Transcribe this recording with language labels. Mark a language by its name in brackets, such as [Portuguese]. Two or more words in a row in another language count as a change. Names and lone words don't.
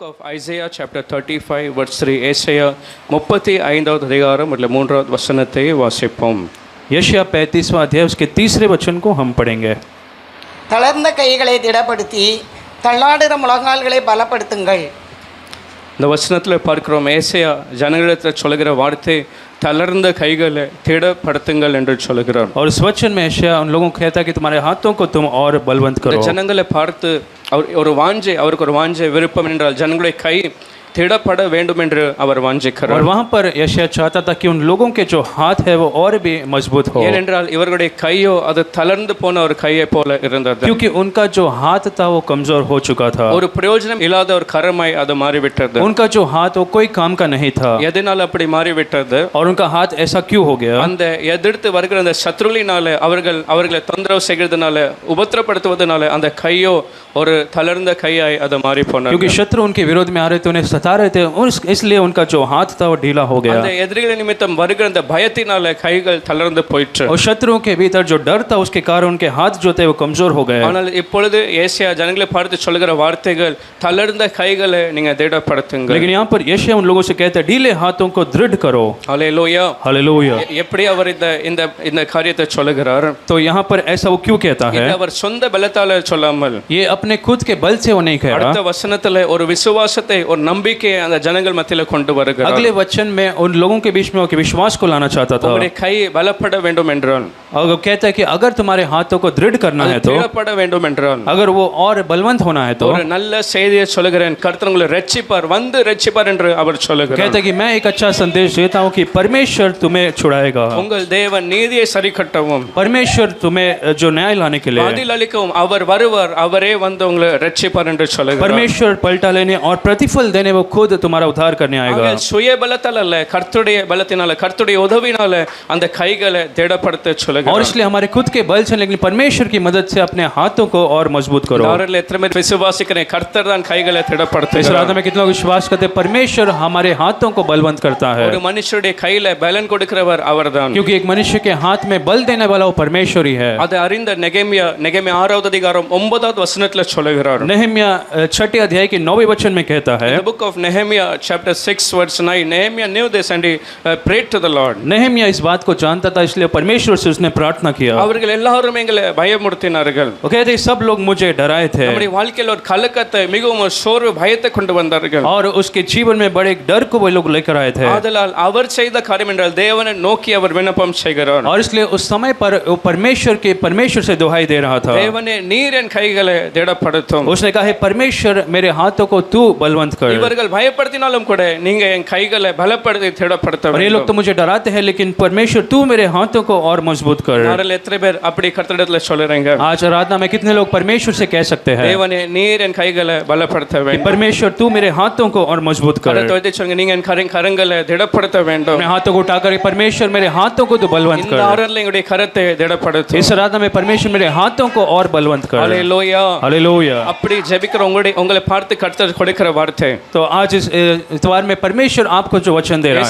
[English] Isaiah chapter 35 verse 3 [Tamil] ஏசாயா 35வது அதிகாரம் मतलब 3வது வசனத்தை வாசிப்போம். [Hindi] यशायाह 35वां अध्याय उसके 3रे वचन को हम पढ़ेंगे. [Tamil] தளர்ந்த கைகளை திடப்படுத்தி தள்ளாடுற முழங்கால்களை பலப்படுத்துங்கள். இந்த வசனத்தில் பார்க்கிறோம் ஏசாயா ஜனங்களிடத்தில் சொல்லுகிற வார்த்தை தளர்ந்த கைகளை திடப்படுத்துங்கள் என்று சொல்கிறார். [Hindi] और इस वचन में यशायाह उन लोगों को कहता है कि तुम्हारे हाथों को तुम और बलवंत करो. [Tamil] ஜனங்களை பார்த்து ஒரு வாஞ்சை அவருக்கு ஒரு வாஞ்சை விருப்பம் என்றால் ஜனங்களுடைய கை திடப்பட வேண்டும் என்று அவர் வாஞ்சிக்கிறார். [Hindi] और वहाँ पर यशायाह चाहता था कि उन लोगों के जो हाथ है वो और भी मजबूत हो. [Tamil] ஏனென்றால் இவர்களுடைய கையோ அது தளர்ந்து போன ஒரு கையை போல இருந்தது. [Hindi] क्योंकि उनका जो हाथ था वो कमजोर हो चुका था. [Tamil] ஒரு பிரயோஜனம் இல்லாத ஒரு கரமாய் அது மாறிவிட்டது. [Hindi] उनका जो हाथ वो कोई काम का नहीं था. [Tamil] எதனால் அப்படி மாறிவிட்டது? [Hindi] और उनका हाथ ऐसा क्यों हो गया? [Tamil] அந்த எதிர்த்து வருகிற அந்த சத்ருவினால அவர்களை தொந்தரவு செய்கிறதுனால உபத்திரப்படுத்துவதனால அந்த கையோ ஒரு தளர்ந்த கையாய் அது மாறி போனது. [Hindi] क्योंकि शत्रु उनके विरोध में आ रहे थे, उन्हें सता रहे थे, इसलिए उनका जो हाथ था वो ढीला हो गया. [Tamil] அந்த எதிரிகள் நிமித்தம் வருகிற அந்த பயத்தினால கைகள் தளர்ந்து போயிற்று. [Hindi] और शत्रुओं के भीतर जो डर था उसके कारण उनके हाथ जो थे वो कमजोर हो गए. [Tamil] ஆனால் இப்பொழுது ஏசாயா ஜனங்களை பார்த்து சொல்லுகிற வார்த்தைகள் தளர்ந்த கைகளை நீங்க திடப்படுத்துங்க. [Hindi] लेकिन यहाँ पर यशायाह उन लोगों से कहते हैं ढीले हाथों को दृढ़ करो. हालेलुया हालेलुया. [Tamil] எப்படி அவர் இந்த காரியத்தை சொல்லுகிறார்? [Hindi] तो यहाँ पर ऐसा वो क्यों कहता है? [Tamil] அவர் சொந்த பலத்தால சொல்லாமல் [Hindi] ये अपने खुद के बल से वो नहीं कह रहा. [Tamil] அடுத்த வசனத்துல ஒரு விசுவாசத்தை ஒரு நம்பிக்கை அந்த ஜனங்கள் மத்தியில கொண்டு வருகிறார். [Hindi] अगले वचन में उन लोगों के बीच में वो विश्वास को लाना चाहता था. [Tamil] உங்களுடைய கை பலப்பட வேண்டும் என்றால் [Hindi] और वो कहता है कि अगर तुम्हारे हाथों को दृढ़ करना है तो [Tamil] திடப்பட வேண்டும் என்றால் [Hindi] अगर वो और बलवंत होना है तो [Tamil] ஒரு நல்ல செய்தியை சொல்லுகிறேன் கர்த்தர் உங்களை ரட்சிப்பார் வந்து ரட்சிப்பார் என்று அவர் சொல்லுகிறார். [Hindi] कहता है कि मैं एक अच्छा संदेश देता हूँ कि परमेश्वर तुम्हें छुड़ाएगा. [Tamil] உங்கள் தேவன் நீதியை சரிக்கட்டவும் [Hindi] परमेश्वर तुम्हें जो न्याय लाने के लिए [Tamil] பதில் அளிக்கவும் அவர் வருவார் அவரே வந்து உங்களை ரட்சிப்பார் என்று சொல்லுகிறார். [Hindi] परमेश्वर पलटा लेने और प्रतिफल देने वो खुद तुम्हारा उद्धार करने आएगा. [Tamil] சுய பலத்தால் அல்ல கர்த்தருடைய பலத்தினால கர்த்தருடைய உதவினால அந்த கைகளை திடப்படுத்த சொல்லுகிறார். [Hindi] और इसलिए हमारे खुद के बल से लेकिन परमेश्वर की मदद से अपने हाथों को और मजबूत करो. [Tamil] அவர்கள் எத்தனை பேர் விசுவாசிக்கிறேன் கர்த்தர் தான் கைகளை திடப்படுத்த. [Hindi] इस रात में कितने लोग विश्वास करते हैं परमेश्वर हमारे हाथों को बलवंत करता है. [Tamil] ஒரு மனுஷருடைய கையில பலன் கொடுக்கிறவர் அவர்தான். [Hindi] क्योंकि एक मनुष्य के हाथ में बल देने वाला वो परमेश्वर ही है. [Tamil] அது அறிந்த நெகேமியா 6வது அதிகாரம் 9வது வசனத்துல சொல்லுகிறார். [Hindi] नहम्या 6 अध्याय के 9वें वचन में कहता है. [English] The book of Nehemiah chapter 6 verse 9 Nehemiah knew this and he prayed to the Lord. [Hindi] नहम्या इस बात को जानता था इसलिए परमेश्वर से उसने प्रार्थना किया. [Tamil] அவர்கள் எல்லாரும் எங்களை பயமுறுத்தினார்கள். [Hindi] वो कहते सब लोग मुझे डराए थे. [Tamil] நம்முடைய வாழ்க்கையில் ஒரு கலக்கத்தை மிகவும் ஒரு சோர்வு பயத்தை கொண்டு வந்தார்கள். [Hindi] और उसके जीवन में बड़े डर को वो लोग लेकर आए थे. [Tamil] ஆதலால் அவர் செய்த காரியம் என்றால் தேவனை நோக்கி அவர் விண்ணப்பம் செய்கிறார். [Hindi] और इसलिए उस समय पर वो परमेश्वर से दुहाई दे रहा था. [Tamil] தேவனே நீர் என் கைகளை திடப்படுத்தும். [Hindi] उसने कहा हे परमेश्वर मेरे हाथों को तू बलवंत कर. [Tamil] இவர்கள் பயப்படுத்தினாலும் கூட நீங்க என் கைகளை பலப்படுத்தி திடப்படுத்த [Hindi] और ये लोग तो मुझे डराते हैं लेकिन परमेश्वर तू मेरे हाथों को और मजबूत कर. [Tamil] நாரல் எத்தனை பேர் அப்படி கர்த்தரிடத்துல சொல்றீங்க? [Hindi] आज आराधना में कितने लोग परमेश्वर से कह सकते हैं [Tamil] தேவனே நீர் என் கைகளை பலப்படுத்த வேண்டும். [Hindi] परमेश्वर तू मेरे हाथों को और मजबूत कर. [Tamil] கர்த்தர் சொல்லுங்க நீங்க என் கரங்களை திடப்படுத்த வேண்டும். [Hindi] अपने हाथों को उठाकर परमेश्वर मेरे हाथों को तू बलवंत कर. [Tamil] இந்த ஆராதனையில் எங்களுடைய கரத்தை திடப்படுத்தும். [Hindi] इस आराधना में परमेश्वर मेरे हाथों को और बलवंत कर. हालेलुया हालेलुया. [Tamil] அப்படி ஜெபிக்கிற உங்களை பார்த்து கர்த்தர் கொடுக்கிற வார்த்தை. [Hindi] तो आज इस इतवार में परमेश्वर आपको जो वचन दे रहा है